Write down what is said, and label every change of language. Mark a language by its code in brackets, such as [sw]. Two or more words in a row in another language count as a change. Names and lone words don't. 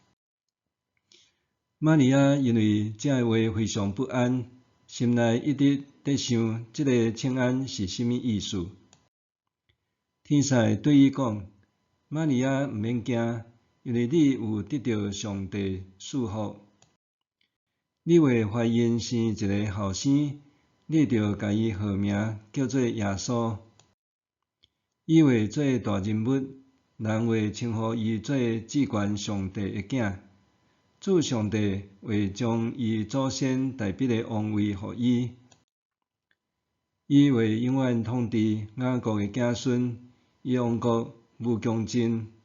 [nan] 玛利亚因为这话非常不安，心内一直在想，这个请安是甚么意思？天使对伊讲：玛利亚毋免惊，因为你有得到上帝赐福。你会怀孕生一个后生，你着甲伊号名叫做耶稣。伊会做大人物，人会称呼伊做至高上帝的囝。主上帝会将伊祖先大笔的王位予伊，伊会永远统治雅各的子孙，伊王国无穷尽。